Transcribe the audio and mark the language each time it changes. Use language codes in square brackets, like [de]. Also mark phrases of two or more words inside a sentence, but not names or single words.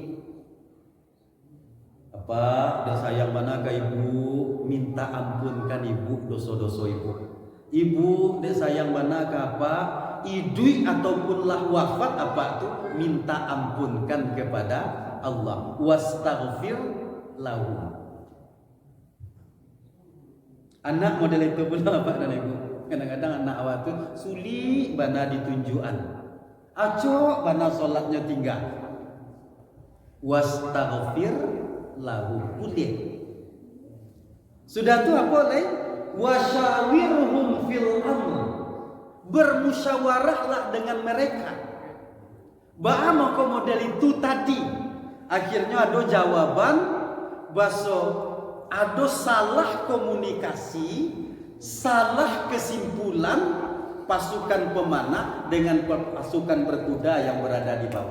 [min] Apa dan sayang mana ke Ibu, minta ampunkan Ibu dosa-dosa Ibu. Ibu dan sayang mana ke apa, idui ataupun lah wafat apa tu, minta ampunkan kepada Allah. [ar] واستغفر لهم. [id] Anak model itu pula Pak dan Ibu. [min] Kadang-kadang anak awak tu sulit bana ditunjukan. Acok bana solatnya tinggal. [ar] واستغفر لهم. [id] Boleh. Sudah tu apa lain? [ar] وشاورهم في الأمر. [id] Bermusyawarahlah dengan mereka. Bagaimana model itu tadi? Akhirnya ada jawaban bahasa ada salah komunikasi, salah kesimpulan pasukan pemanah dengan pasukan berkuda yang berada di bawah.